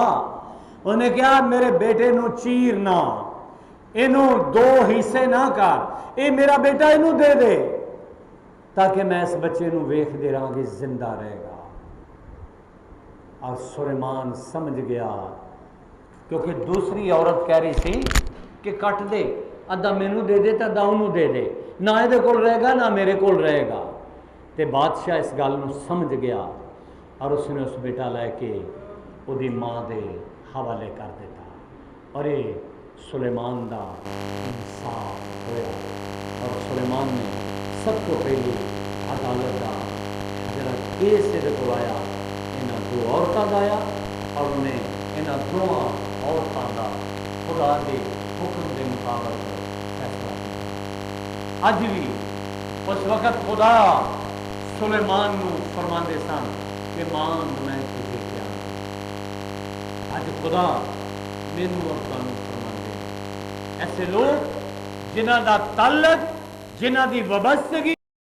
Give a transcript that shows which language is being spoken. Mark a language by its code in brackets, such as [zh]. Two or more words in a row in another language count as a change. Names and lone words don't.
[pa] انہیں کیا میرے بیٹے نو چیر نہ، انہوں دو حصے نہ کر، اے میرا بیٹا انہوں دے دے تاکہ میں اس بچے نو ویکھ دے رہا کہ زندہ رہے گا۔ اور سلیمان سمجھ گیا، کیونکہ دوسری عورت کہہ رہی سی کہ کٹ دے، ادھا مینوں دے دے تو ادھا انہوں دے دے، نہ یہ کول رہے گا نہ میرے کول رہے گا۔ تے بادشاہ اس گل نو سمجھ گیا اور اس نے اس بیٹا لے کے وہ دی ماں دے حوالے کر دیتا، اور یہ سلیمان دا انصاف ہویا۔ اور سلیمان نے سب کو پہلے عدالت دا جڑا کیس رکوایا انہاں دو عورتاں دا آیا، اور انہیں انہاں دو عورتاں دا خدا دے حکم دے مطابق فیصلہ کیا۔ اج بھی اس وقت خدا سلیمان نو فرماندے سن کہ [ur] مانگ میں تجھے کیا، [pa] اج خدا مینوں اور تانوں فرماندے ایسے لوگ جنہاں دا تعلق، جنہاں دی وابستگی